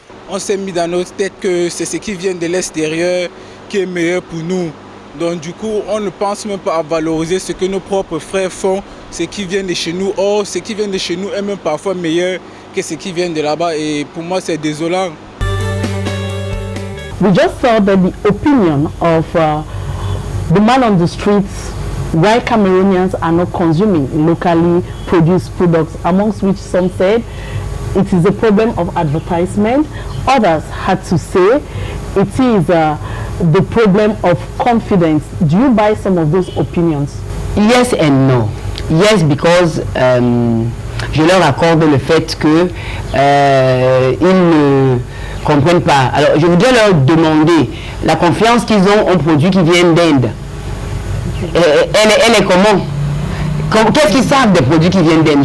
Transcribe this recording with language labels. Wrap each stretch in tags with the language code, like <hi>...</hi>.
<fr>On s'est mis dans notre tête que c'est ce qui vient de l'extérieur qui est meilleur pour nous. Donc du coup, on ne pense même pas à valoriser ce que nos propres frères font, ce qui vient de chez nous. Or, ce qui vient de chez nous est même parfois meilleur que ce qui vient de là-bas. Et pour moi, c'est désolant.</fr> <en>We just saw that the opinion of the man on the streets, why Cameroonians are not consuming locally produced products, amongst which some said it is a problem of advertisement. Others had to say it is the problem of confidence. Do you buy some of those opinions? Yes and no. Yes, because</en> <fr>je leur accorde le fait que ils ne comprennent pas. Alors, je voudrais leur demander la confiance qu'ils ont en produits qui viennent d'Inde. Elle est comment? Qu'est-ce qu'ils savent des produits qui viennent d'Inde?</fr>